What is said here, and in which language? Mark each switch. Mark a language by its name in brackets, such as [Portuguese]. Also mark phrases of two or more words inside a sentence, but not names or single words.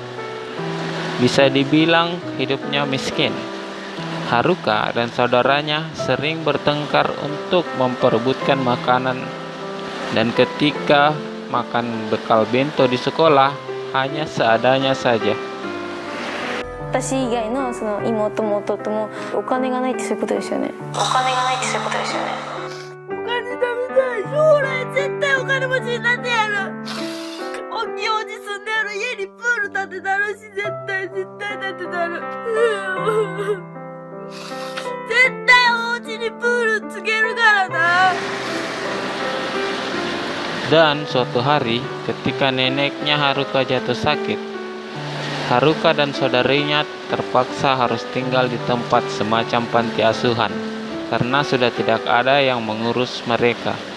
[Indonesian] Bisa dibilang hidupnya miskin. Haruka dan saudaranya sering bertengkar untuk memperebutkan makanan, dan ketika makan bekal bento di sekolah hanya seadanya saja. [Japanese] 私以外のその妹も弟もお金がないってそういうことですよね。お金がないってそういうことですよね。お金食べたい。将来絶対お金持ちになってやる。大きいお家住んでやる。家にプール建てたるし、絶対建てたる。絶対お家にプールつけるからな。 [Indonesian] Dan suatu hari, ketika neneknya Haruka jatuh sakit, Haruka dan saudarinya terpaksa harus tinggal di tempat semacam panti asuhan karena sudah tidak ada yang mengurus mereka.